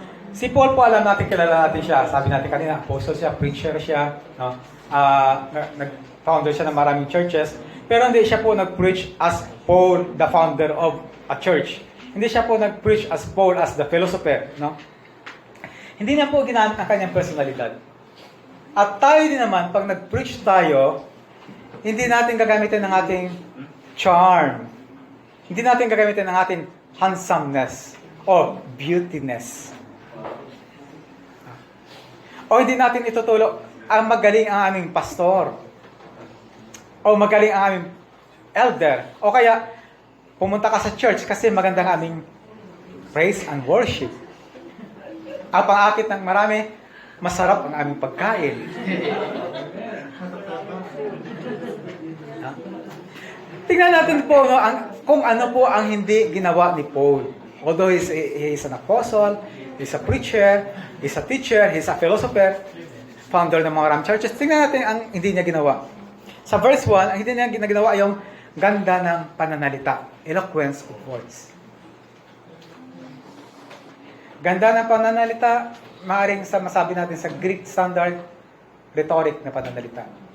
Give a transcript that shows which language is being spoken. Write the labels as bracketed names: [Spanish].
[Filipino] Si Paul po, alam natin, kilala natin siya. Sabi natin kanina, apostle siya, preacher siya, no? Nag-founder siya ng maraming churches. Pero hindi siya po nag-preach [English] as Paul, the founder of a church. [Filipino] Hindi siya po nag-preach as Paul, [English] as the philosopher, [Filipino] no? Hindi niya po ginamit ang kanyang personalidad. At tayo din naman, pag nag-preach tayo, hindi natin gagamitin ng ating charm. Hindi natin gagamitin ng ating [English] handsomeness or beautiness. [Filipino] O hindi natin itutulog ang magaling ang aming pastor. O magaling ang aming elder. O kaya, pumunta ka sa church kasi magandang aming praise and worship. Ang pang-akit ng marami, masarap ang aming pagkain. Tingnan natin po kung ano po ang hindi ginawa ni Paul. [English] Although he is an apostle, he's a preacher, he's a teacher, he's a philosopher, founder [Filipino] ng mga maraming churches. Tingnan natin ang hindi niya ginawa. Sa verse 1, ang hindi niya ginawa ay yung ganda ng pananalita, [English] eloquence of words. [Filipino] Ganda ng pananalita, maaaring masabi natin sa Greek standard rhetoric na pananalita.